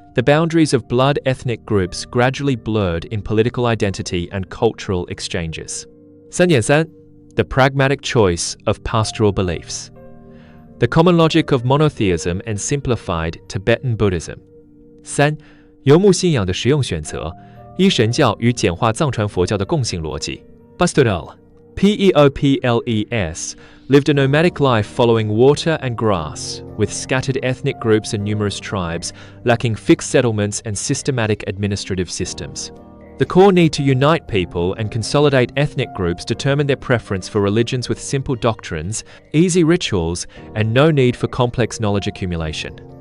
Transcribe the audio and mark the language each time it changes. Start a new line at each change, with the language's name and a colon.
English: The boundaries of blood ethnic groups gradually blurred in political identity and cultural exchanges. 3.3. The pragmatic choice of pastoral beliefs. The common logic of monotheism and simplified Tibetan Buddhism. 3.
Chinese: 游牧信仰的实用选择，一神教与简化藏传佛教的共性逻辑。
English: Pastoral, Peoples, lived a nomadic life following water and grass, with scattered ethnic groups and numerous tribes, lacking fixed settlements and systematic administrative systems. The core need to unite people and consolidate ethnic groups determined their preference for religions with simple doctrines, easy rituals, and no need for complex knowledge accumulation.